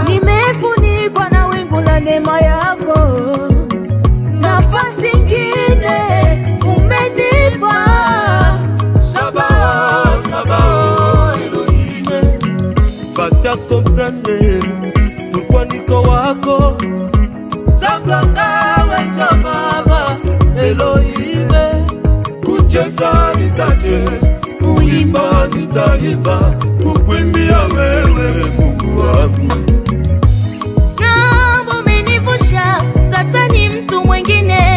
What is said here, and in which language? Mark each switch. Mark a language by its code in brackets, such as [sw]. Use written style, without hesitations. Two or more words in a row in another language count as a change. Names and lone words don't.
[sw] Nimefunikwa na wingu la neema yako, nafasi ingine umenipa. Sabaoth, Sabaoth, Elohim, bata [fr] comprendre pourquoi [sw] niko wako. Sambanga wecha baba Elohim, kucheza nitacheza, kuimba nitaimba, kukuimbia wewe Mungu wangu. Ng'ambo umenivusha, sasa ni mtu mwingine.